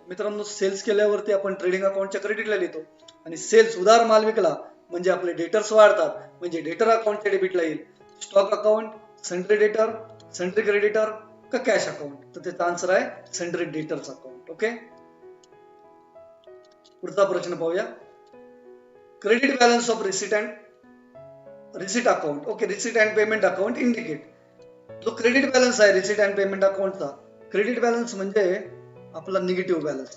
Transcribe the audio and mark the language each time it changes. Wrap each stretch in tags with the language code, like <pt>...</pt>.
<mr>मित्रांनो, सेल्स केल्यावरती आपण ट्रेडिंग अकाउंटच्या क्रेडिटला लिहितो आणि सेल्स उधार माल विकला म्हणजे आपले डेटर्स वाढतात म्हणजे डेटर अकाउंटच्या डेबिटला येईल.</mr> <en>Stock account, sundry debtor, sundry creditor का cash account?</en> <mr>तर त्याचा आन्सर आहे सन्ड्री डेटर्स अकाउंट.</mr> <en>Okay.</en> <mr>पुढचा प्रश्न पाहूया.</mr> <en>Credit balance of receipt account. Okay. Receipt and payment account indicate.</en> <mr>जो क्रेडिट बॅलन्स आहे receipt and payment अकाउंटचा, credit balance म्हणजे आपला निगेटिव्ह बॅलन्स.</mr>